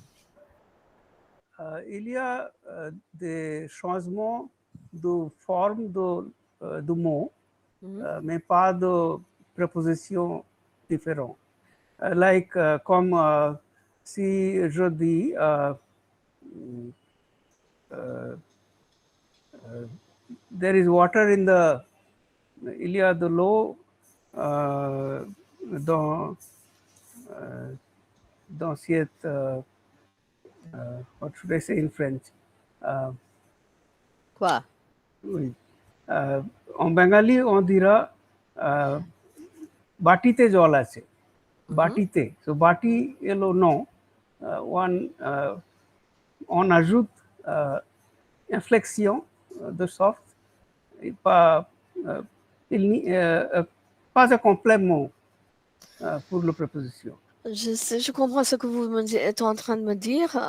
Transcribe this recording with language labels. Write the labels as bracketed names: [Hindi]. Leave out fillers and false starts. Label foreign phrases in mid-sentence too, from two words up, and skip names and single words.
[French] Il y a des changements de forme de mots, mais pas de prépositions différentes. Like, comme si je dis, [English] there is water in the, [French] il y a de l'eau dans, dans cette, [English] what should I say in French? [French] Quoi? Oui. En bengali, on dira [Bangla] বাটিতে জল আছে, [French] বাটিতে. So bati এলো non. On ajoute inflexion de sorte et pas un complément pour la préposition. Je comprends ce que vous êtes en train de me dire.